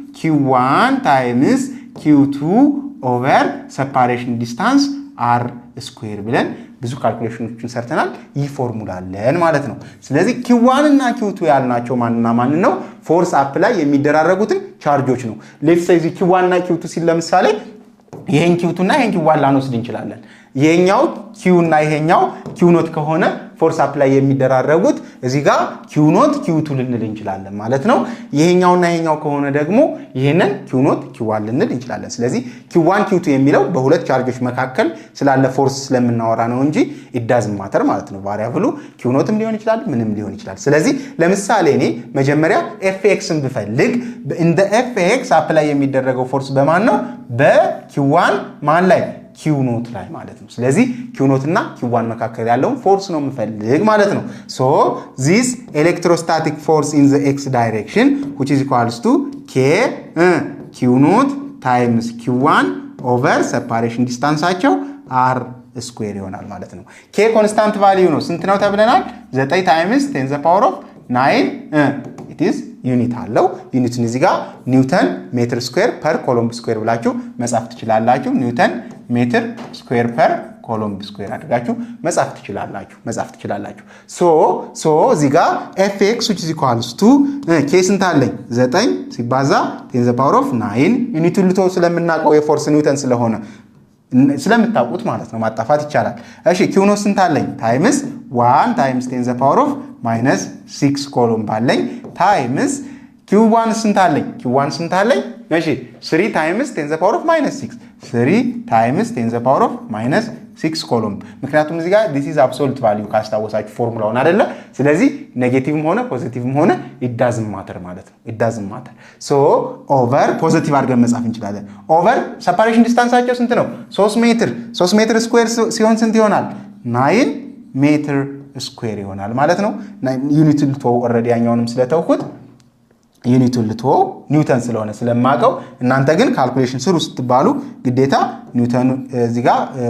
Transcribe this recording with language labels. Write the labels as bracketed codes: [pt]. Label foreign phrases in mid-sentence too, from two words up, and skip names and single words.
[en] q1 times q2 over separation distance r square [am] ብለን ብዙ ካልኩሌሽኖችን ሰርተናል ይህ ፎርሙላ አለን ማለት ነው ስለዚህ q1 እና q2 ያልናቸው ማንና ማን ነው ፎርስ አፕ ላይ የሚደራረጉትን ቻርጆች ነው [en] let's say [am] q1 እና q2 ሲል ለምሳሌ ይሄን q2 እና ይሄን q1 ላንወስድ እንችላለን ይሄኛው q እና ይሄኛው q ኖት ከሆነ ፎርስ አፕ ላይ የሚደራረጉት እዚህ ጋር q ኖት q2 ልንል እንችላለን ማለት ነው ይሄኛውና ይሄኛው ከሆነ ደግሞ ይሄንን q ኖት q1 ልንል እንችላለን ስለዚህ q1 q2 የሚለው በሁለት ቻርጆች መካከል ስላለ ፎርስ ስለምናወራ ነው እንጂ [en] it doesn't matter [am] ማለት ነው ቫሪያብሉ q ኖትም ሊሆን ይችላል ምንም ሊሆን ይችላል ስለዚህ ለምሳሌ እኔ መጀመሪያ fxን ብፈልግ [en] in the fx [am] አፕ ላይ የሚደረገው ፎርስ በማን ነው በq1 ማን ላይ q ኖት ላይ ማለት ነው ስለዚህ q ኖት እና q1 መካከል ያለው ፎርስ ነው የምፈልግ ማለት ነው [en] so this electrostatic force in the x direction which is equals to k q ኖት times q1 over separation distance አቸው r square [am] ይሆናል ማለት ነው [en] k constant value [am] ነው ስንት ነው ተብለናል [en] 9 times 10 to the power of 9 it is [am] ዩኒት አለው ዩኒትን እዚህ ጋር [en] newton meter square per coulomb square [am] ብላችሁ መጻፍ ትችላላችሁ [en] newton meter square per coulomb square [am] አድርጋችሁ መጻፍ ትችላላችሁ ሶ እዚህ ጋር [en] fx which is equals to k [am] ስንት አለኝ 9 ሲባዛ [en] 10 to the power of 9 [am] ዩኒቱን ልቶ ስለምናውቀው የፎርስ ኒውተን ስለሆነ ስለምታውቁት ማለት ነው ማጣፋት ይቻላል እሺ q ኖት ስንት አለኝ ታይምስ [en] 1 times 10 to the power of [am] -6 ኮሎምብ አለኝ ታይምስ q1 ስንት አለኝ እሺ [en] 3 times 10 to the power of -6 3 times 10 to the power of -6 [am] ኮሎምብ ምክንያቱም እዚህ ጋር [en] this is absolute value [am] ካስታወሳችሁ ፎርሙላውን አይደለ ስለዚህ ኔጌቲቭም ሆነ ፖዚቲቭም ሆነ [en] it doesn't matter [am] ማለት ነው [en] it doesn't matter so over [am] ፖዚቲቭ አድርገን መጻፍ እንችላለን [en] over separation distance [am] አቸው ስንት ነው 3 [en] meter square [am] ሲሆን ስንት ይሆናል 9 [en] meter square [am] ይሆናል ማለት ነው ዩኒቱን ልቶ ኦሬዲ ያኛውንም ስለተውኩት ዩኒቱን ልቶ ኒውተን ስለሆነ ስለማቀው እናንተ ግን ካልኩሌሽን ስሩ ስትባሉ ግዴታ ኒውተን እዚህ ጋር